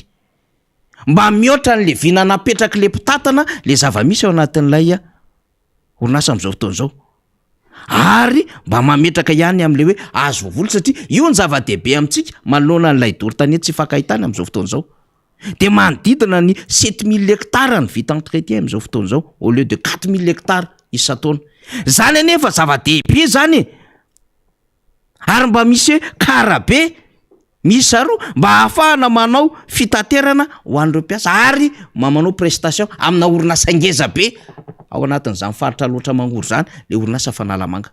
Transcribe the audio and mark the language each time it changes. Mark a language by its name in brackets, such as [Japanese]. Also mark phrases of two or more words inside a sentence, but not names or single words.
[Malagasy] Mba mihoatra n'le vina napetraka le mpitatana le zava-misy ao anatin'ilay orinasa am'izao fotoana zao. Ary mba mametraka ihany am'le hoe azo voavoly satria io ny zava-dehibe amintsika manoloana n'ilay doro-tanety tsy fankahitana am'izao fotoana zao. De manodidina ny 7 000 hectares ny vita entretien am'izao fotoana zao [French] au lieu de 4 000 hectares [Malagasy] isan-taona. Zany anefa zava-dehibe zany. Ary mba misy karabe misy aroa mba ahafahana manao fitaterana ho an'ireo mpiasa ary manao prestation amina orinasa ngeza be ao anatin'izany faritra loatra mangory zany le orinasa fanalamanga.